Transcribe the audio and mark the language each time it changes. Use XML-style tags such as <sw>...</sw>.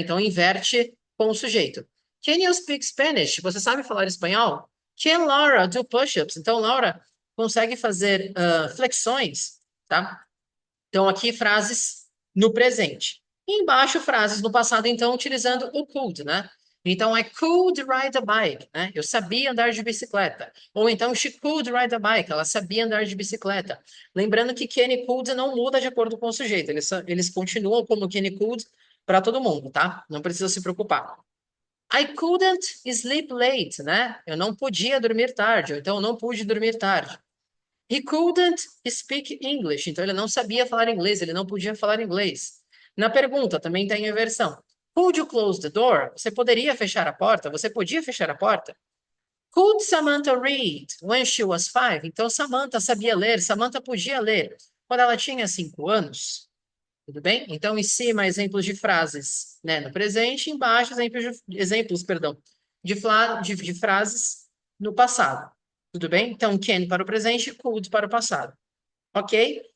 <pt>Então, inverte com o sujeito.</pt> <en>Can you speak Spanish?</en> <pt>Você sabe falar espanhol?</pt> <en>Can Laura do push-ups?</en> <pt>Então, Laura consegue fazer flexões, tá? Então, aqui frases no presente. E embaixo, frases no passado, então, utilizando o could, né?</pt> <en>Então, I could ride a bike, né?</en> <pt>Eu sabia andar de bicicleta. Ou então,</pt> <en>she could ride a bike.</en> <pt>Ela sabia andar de bicicleta. Lembrando que can e could não muda de acordo com o sujeito. Eles continuam como can e could para todo mundo, tá? Não precisa se preocupar.</pt> <en>I couldn't sleep late,</en> <pt>né? Eu não podia dormir tarde. Ou então, eu não pude dormir tarde.</pt> <en>He couldn't speak English.</en> <pt>Então, ele não sabia falar inglês, ele não podia falar inglês. Na pergunta, também tem a versão.</pt> <en>Could you close the door?</en> <pt>Você poderia fechar a porta? Você podia fechar a porta?</pt> <en>Could Samantha read when she was 5?</en> <pt>Então, Samantha sabia ler, Samantha podia ler quando ela tinha 5 anos. Tudo bem? Então, em cima, exemplos de frases, né, no presente, embaixo, exemplos, perdão, de frases no passado. Tudo bem? Então, can para o presente, could para o passado. Ok?</pt>